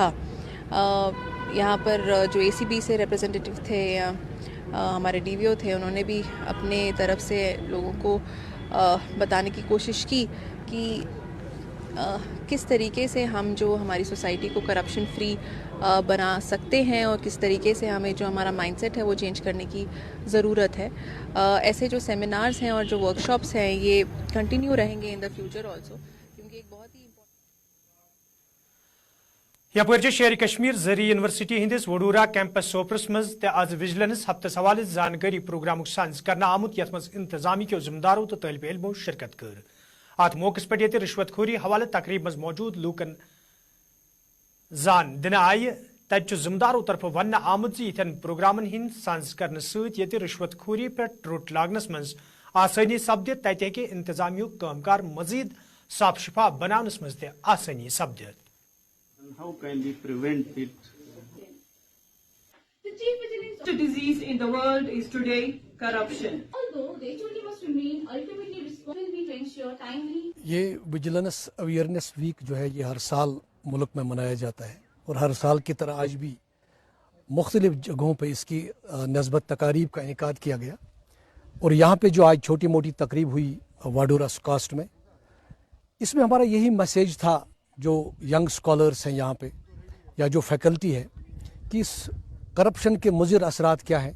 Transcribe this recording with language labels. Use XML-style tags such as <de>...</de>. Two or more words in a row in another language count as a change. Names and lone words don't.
<hi>यहाँ पर जो ACB से रिप्रेजेंटेटिव थे या हमारे DVO थे, उन्होंने भी अपने तरफ से लोगों को बताने की कोशिश की कि किस तरीके से हम जो हमारी सोसाइटी को</hi> <en>corruption free</en> <hi>बना सकते हैं और किस तरीके से हमें जो हमारा माइंडसेट है वो चेंज करने की ज़रूरत है। ऐसे जो सेमिनार्स हैं और जो वर्कशॉप्स हैं ये कंटिन्यू रहेंगे</hi> <en>in the future also,</en> <hi>क्योंकि एक बहुत ही</hi> <ks>यपर शेर कश्मीर जरी यूनिवर्सिटी हंदिस वडूरा कैंपस सोपरस मज आज विजिलेंस हफ्तस हवाले जानकारी प्रोग्राम साज कर आमुत यथ मज इंतजामी के जिम्मेदारों तो तलब इल्मों शिरकत कर। अत मौके पे ये रिश्वतखोरी हवाले तकरीब मज मौजूद लूकन जान दिन आय तत जिम्मेदारों तरफ वन आमुत यन प्रोग्रामन हिंद साज कर सत रिश्वतखोरी पे रोट लागनस मज आसानी सपद तत हे इंतजामिया कामकार मजीद साफ शफाफ बनानस मज आसानी सपद।</ks> <en>How can we prevent it? The chief disease in the world is today corruption. Although the HOD must remain ultimately responsible to ensure timely.</en> <hi>ये विजिलेंस अवेयरनेस वीक जो है ये हर साल मुल्क में मनाया जाता है और हर साल की तरह आज भी मुख्तलिफ जगहों पे इसकी नस्बत तकारीब का इनेकाद किया गया। और यहाँ पे जो आज छोटी मोटी तकरीब हुई वाडूरा कास्ट में, इसमें हमारा यही मैसेज था जो</hi> <en>young scholars</en> <hi>हैं यहाँ पे या जो फैकल्टी है कि इस करप्शन के मुज़िर असरात क्या हैं।</hi>